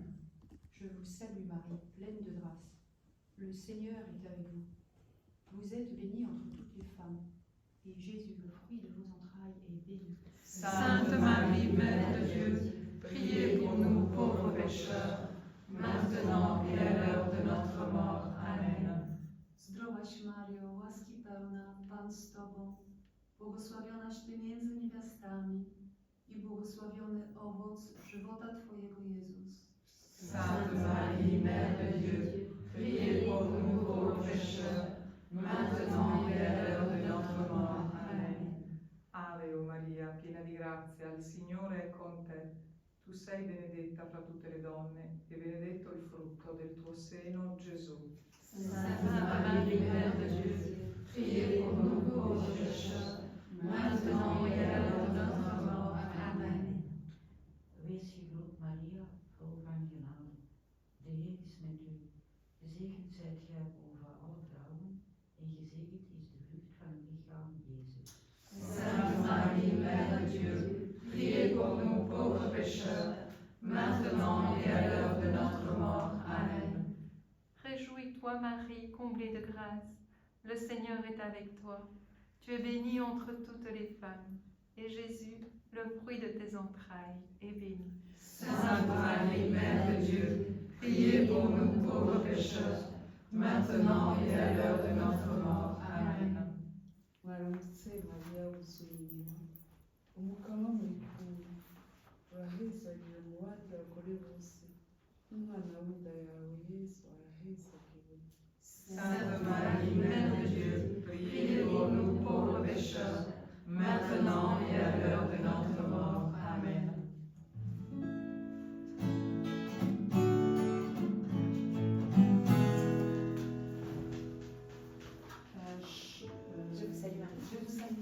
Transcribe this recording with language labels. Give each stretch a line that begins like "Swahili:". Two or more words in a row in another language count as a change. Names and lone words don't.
French: Je vous salue Marie, pleine de grâce. Le Seigneur est avec vous. Vous êtes bénie entre toutes les femmes, et Jésus, le fruit de vos entrailles, est béni. Sainte Marie, Mère de Dieu, priez pour nous pauvres pécheurs, maintenant et à l'heure de notre mort. Amen.
Polish: Zdrowaś Mario, łaski pełna, Pan z Tobą, błogosławionaś Ty między niewiastami i błogosławiony owoc żywota Twojego Jezus.
French: Sainte Marie, Mère de Dieu, priez pour nous pauvres pécheurs, maintenant et à l'heure de notre mort. Amen.
Italian: Ave o Maria, piena di grazia, il Signore è con te. Tu sei benedetta fra tutte le donne e benedetto il frutto del tuo seno, Gesù.
French: Sainte Marie, Mère de Dieu, priez pour nous pauvres pécheurs, maintenant et à l'heure de notre mort. Amen.
Dutch: Wees gegroet Maria, vol van genade. De Heer is met u. Gezegend zijt gij boven alle vrouwen en gezegend is de vrucht van uw lichaam, Jezus.
French: Sainte Marie, Mère de Dieu, priez pour nous pauvres pécheurs, maintenant et à l'heure de notre mort. Amen. Réjouis-toi Marie, comblée de grâce, le Seigneur est avec toi. Tu es bénie entre toutes les femmes, et Jésus, le fruit de tes entrailles, est béni. Sainte Marie, Mère de Dieu, priez pour nous pauvres pécheurs, maintenant et à l'heure de notre mort. Amen.
Kinyarwanda: Mwaramutse Mariya wuzuye inyuma umukama mwikuru urahezagiwe mu bandi bagore bose n'umwana w'inda yawe Yesu arahezagiwe.
French: Sainte Marie, Mère de Dieu, priez pour nous pauvres pécheurs, maintenant et à l'heure de notre mort. Amen. Je vous salue Marie. Je vous salue.